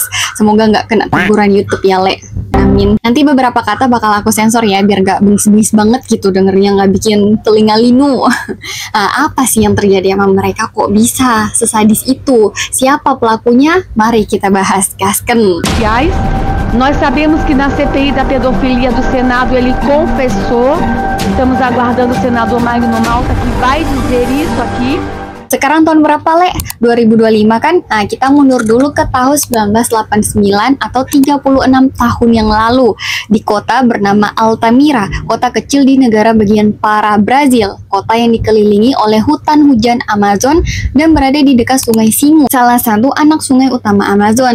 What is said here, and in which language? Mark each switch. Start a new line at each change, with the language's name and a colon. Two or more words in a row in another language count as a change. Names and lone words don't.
Indonesian: Semoga nggak kena teguran YouTube ya Le. Amin. Nanti beberapa kata bakal aku sensor ya biar gak bengis-bengis banget gitu dengernya, nggak bikin telinga linu. Apa sih yang terjadi sama mereka, kok bisa sesadis itu? Siapa pelakunya? Mari kita bahas. Gasken. Guys,
Portuguese: nós sabemos que na CPI da pedofilia do Senado ele confessou. Estamos aguardando o senador Magno Malta que vai dizer isso aqui.
Indonesian: Sekarang tahun berapa Le? 2025 kan? Nah, kita mundur dulu ke tahun 1989 atau 36 tahun yang lalu di kota bernama Altamira, kota kecil di negara bagian Pará, Brazil. Kota yang dikelilingi oleh hutan hujan Amazon dan berada di dekat Sungai Singu, salah satu anak sungai utama Amazon.